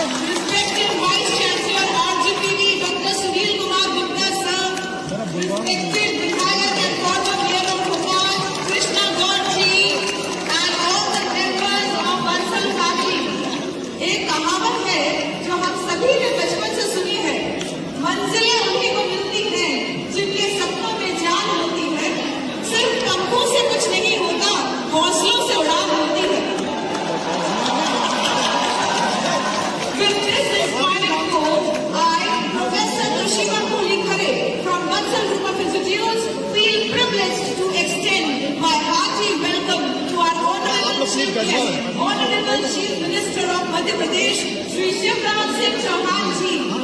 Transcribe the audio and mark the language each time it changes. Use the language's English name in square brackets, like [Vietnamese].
[English] Respected Vice Chancellor RGPV, Dr. Sunil Kumar Gupta sir. Respected Vidhayak and former Mayor of Bhopal, Krishna Gaur ji, and all the members of Bansal family. [Hindi] एक कहावत है जो हम सभी ने बचपन से सुनी है, मंजिलें उन्हीं को मिलती हैं जिनके सपनों में जान होती है। सिर्फ पंखों से कुछ नहीं होता, हौसलों से उड़ान होती है। [English] With this inspiring quote, I, Professor Toshiba Pulikare from Bansal Group of Institutes, feel privileged to extend my hearty welcome to our Honorable Chief Guest, Honorable Chief Minister of Madhya Pradesh, Shri Shivraj Singh Chauhan ji.